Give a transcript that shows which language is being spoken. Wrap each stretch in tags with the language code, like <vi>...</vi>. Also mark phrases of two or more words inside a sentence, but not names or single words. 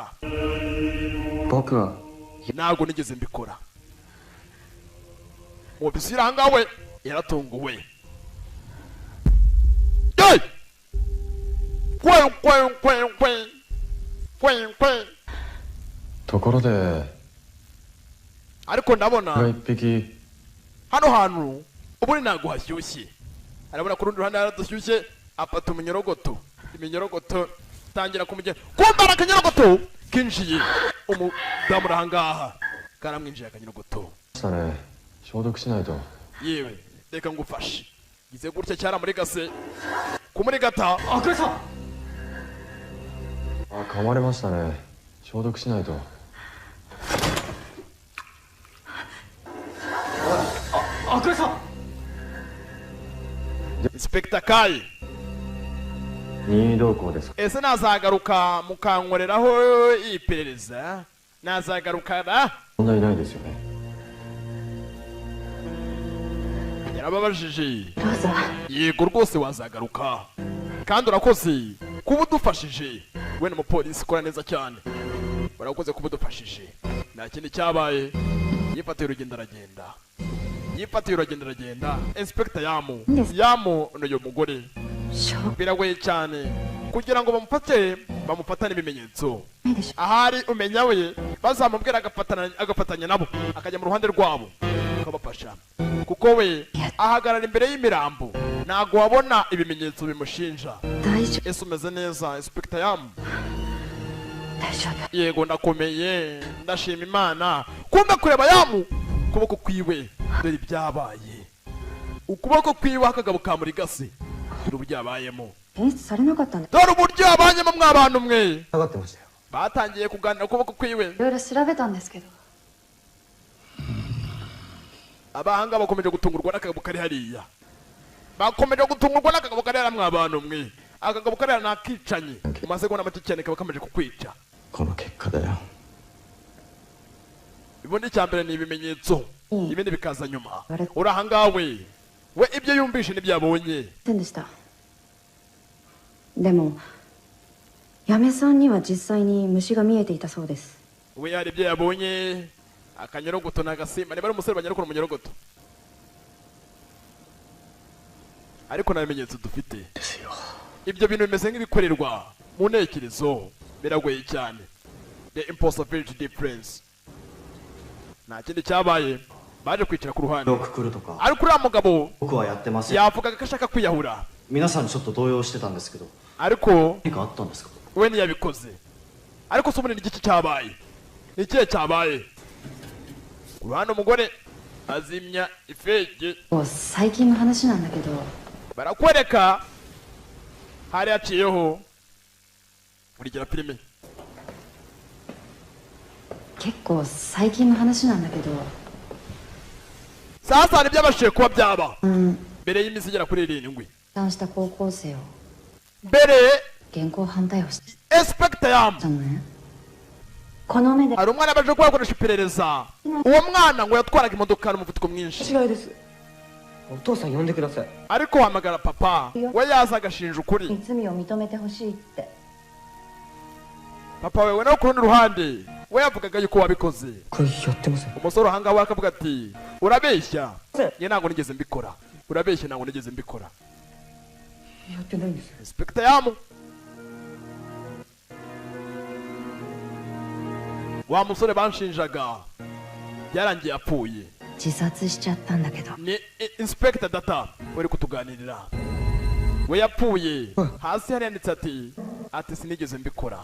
<ja>僕は</ja> <rw>ntabwo nigeze mbikora umwofisiye uri ahangaha we yaratunguwe Hey! Kwe!</rw> <ja>ところで</ja> <rw>ariko ndabona</rw> <ja>が一匹</ja> <rw>hano hantu ubundi ntabwo hashyushye arabona ku rundi ruhande haradushyushye afata iminyorogoto tangira kumugenda kumbara akanyorogoto kinjiye umudamu uri ahangaha karamwinjiye akanyorogoto</rw> <ja>したね。消毒しないと。</ja> <rw>yewe reka ngufashe gize gutya cyaramurigase kumurigata</rw> <ja>赤井さん。あ、噛まれましたね。消毒しないと。赤井さん。 Inspector Kai 任意同行ですか。</ja> <rw>ese nazagaruka mukankoreraho iperereza nazagaruka na</rw> <ja>問題ないですよね。</ja> <rw>yarababajije</rw> <ja>ローザ</ja> <rw>yego rwose wazagaruka kandi urakoze kuba udufashije we n'umupolisi ukora neza cyane urakoze kuba udufashije nta kindi cyabaye yifatiye urugendo aragenda Inspector Yamu n'uyu mugore</rw> <ja>しょう</ja> <rw>biragoye cyane kugira ngo bamufatane ibimenyetso</rw> <ja>ないでしょ</ja> <rw>ahari umenya we bazamubwira agafatanya nabo akajya mu ruhande rwabo akabafasha kuko we ahagarara imbere y'imirambo ntago wabona ibimenyetso bimushinja</rw> <ja>大丈</ja> <rw>ese umeze neza Inspector Yamu</rw> <ja>夫大丈夫</ja> <rw>yego ndakomeye ndashima imana kumbe kureba Yamu ukuboko kwiwe dore ibyabaye ukuboko kwiwe akagabo ka muri gasi dore uburyo yabayemo</rw> <ja>検出されなかったんだ</ja> <rw>dore uburyo yabanyemo mw'abantu mwe</rw> <ja>下がってましたよ。</ja> <rw>batangiye kuganira ukuboko kwiwe</rw> <ja>いろいろ調べたんですけど</ja> <rw>abahanga bakomeje gutungurwa n'akagabo kari hariya bakomeje gutungurwa n'akagabo kari hariya mw'abantu mwe akagabo kari hariya nakicanye mu masegonda make cyane kaba kameje kukwica</rw> <ja>この結果だよ。</ja> <rw>ubundi icya mbere ni ibimenyetso ibindi bikaza nyuma uri ahangaha we ibyo yumvishe n'ibyo yabonye</rw> <ja>せんでしたでも嫁さんには実際に虫が見えていたそうです</ja> <rw>we hari ibyo yabonye akanyorogoto n'agasimba niba ari umusore banyarukura umunyorogoto ariko nta bimenyetso dufite ibyo bintu bimeze nk'ibikorerwa mu ntekerezo biragoye cyane</rw> <en>the impossibility difference</en> <rw>nta kindi cyabaye baje kwicara ku ruhande</rw> <ja>よく来るとか</ja> <rw>ariko uriya mugabo</rw> <ja>僕はやってません。</ja> <rw>yavugaga ko ashaka kwiyahura</rw> <ja>皆さんにちょっと動揺してたんですけど</ja> <rw>ariko</rw> <ja>何かあったんですか。</ja> <rw>we ntiyabikoze ariko se ubundi ni igiki cyabaye ni ikihe cyabaye ku ruhande umugore azimya ifege</rw> <ja>もう最近の話なんだけど</ja> <rw>barakwereka hari haciyeho urigera filime</rw> <ja>結構最近の話なんだけど</ja> <rw>sasa hari ibyabashije kuba byaba</rw> <ja>うん</ja> <rw>mbere y'iminsi igera kuri 7</rw> <ja>破綻した高校生を</ja> <rw>mbere</rw> <ja>現行犯逮捕し Inspector Yamu たのねこの目で</ja> <rw>hari umwana baje kubakoresha iperereza uwo mwana ngo yatwaraga imodoka n'umuvuduko mwinshi</rw> <ja>違いです。お父さん呼んでください。</ja> <rw>ariko hamagara papa we yaza agashinja ukuri</rw> <ja>罪を認めてほしいって</ja> <rw>papa wewe no ku rundi ruhande we yavugaga yuko wabikoze</rw> <ja>これやってません。</ja> <rw>umusore ahangaha we akavuga ati urabeshya njye ntabwo nigeze mbikora urabeshya ntabwo nigeze mbikora</rw> <ja>やってないんですよ。</ja> <rw>Inspector Yamu wa musore banshinjaga byarangiye apfuye</rw> <ja>自殺しちゃったんだけど</ja> <rw>ni Inspector Data uri kutuganirira we yapfuye hasi hari yanditse ati sinigeze mbikora</rw>